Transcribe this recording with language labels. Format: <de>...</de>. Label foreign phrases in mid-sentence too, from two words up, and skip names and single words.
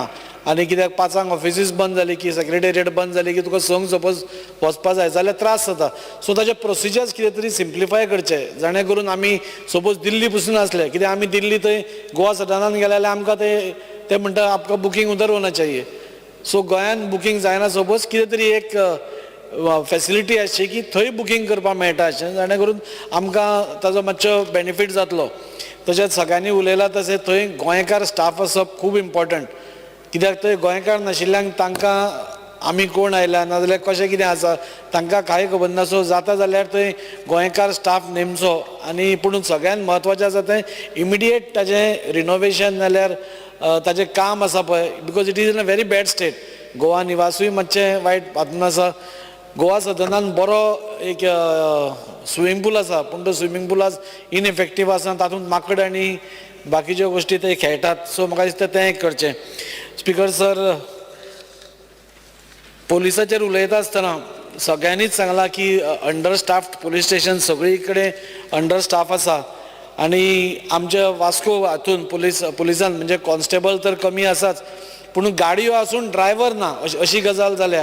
<kok>आनी कित्याक 5 ऑफिसीस बंद जाली की सेक्रेटेरिएट बंद जाली की तुका संक सपोज वचपा जाय जाल्यार त्रास जाता. सो ताजे प्रोसिजर्स कितें तरी सिम्प्लिफाय करचे जाणे करून आमी सपोज दिल्ली पसून आसले, कित्याक आमी दिल्ली थंय गोवा सदनान गेले जाल्यार आमकां ते म्हणटा आमकां बुकींग</kok> <hi>उधर होना चाहिए.</hi> <kok>सो गोंयान बुकींग जायना सपोज कितें तरी एक फॅसिलिटी आसची की थंय बुकींग करपाक मेळटा अशें जाणे करून आमकां ताजो मातसो बेनिफीट जातलो. तशेंच सगळ्यांनी उलयलां तशें थंय गोंयकार स्टाफ आसप खूब इम्पॉर्टंट. कित्याक थंय गोंयकार नाशिल्ल्यांक तांकां आमी कोण आयल्या नाजाल्यार कशें कितें आसा तांकां कांय खबर ना. सो जाता जाल्यार थंय गोंयकार स्टाफ नेमचो. आनी पूण सगळ्यान म्हत्वाचें आसा तें इमिडिएट ताजें रिनोवेशन नाल्यार ताजें काम आसा पळय,</kok> <en>because it is in a very bad state.</en> <kok>गोवा निवासूय मातशें वायट हातून आसा. गोवा सदनान बरो एक</kok> <en>swimming pool</en> <kok>आसा पूण तो</kok> <en>swimming pool</en> <kok>आज इनएफेक्टीव आसा, तातूंत माकड आनी बाकीच्यो गोश्टी ते खेळटात. सो म्हाका दिसता तें करचें.</kok> <en>speaker sir,</en> <kok>पोलिसाचेर उलयता आसतना सगळ्यांनीच सांगलां की</kok> <en>under staffed police station</en> <kok>सगळी कडेन</kok> <en>under staff</en> <kok>आसा आनी आमच्या वास्को हातून पुलिसान म्हणजे कॉन्स्टेबल तर कमी आसाच पूण गाडयो आसून ड्रायव्हर ना अशी गजाल जाल्या.</kok>